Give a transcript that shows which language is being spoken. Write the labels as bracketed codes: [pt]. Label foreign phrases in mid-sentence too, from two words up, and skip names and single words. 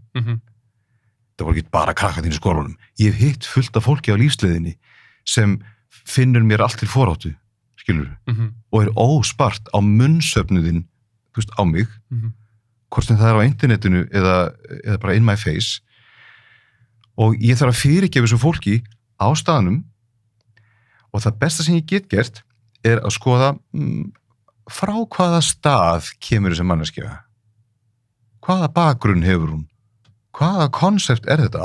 [is] Það voru ekki bara krakkarnir í skólanum. Ég hef hitt fullt af fólki á lífsleiðinni sem finnur mér allt til foráttu, skilur, og óspart á munnsöfnuðin, þú veist, á mig, hvort sem það á internetinu eða bara [en] in my face. [is] Og ég þarf að fyrirgefa þessu fólki á staðnum og það besta sem ég get gert að skoða frá hvaða stað kemur þessi manneskja. Hvaða bakgrunn hefur hún? Hvaða konsept þetta?